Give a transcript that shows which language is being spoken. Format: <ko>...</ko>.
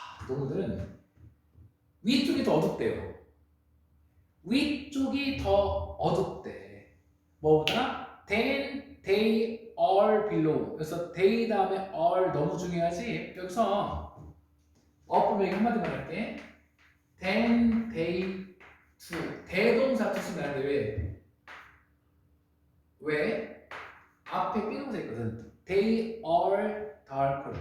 <ko>동물들은 위쪽이 더 어둡대요. 위쪽이 더 어둡대. 뭐보다</ko> <en>than they are below.</en> <ko>그래서 they 다음에 are 너무 중요하지. 여기서 어법명이 한마디 말할게.</ko> <en>than they to</en> <ko>대동사 쓰시면 안 돼. 왜? 앞에 B동사 있거든.</ko> <en>They are darker.</en>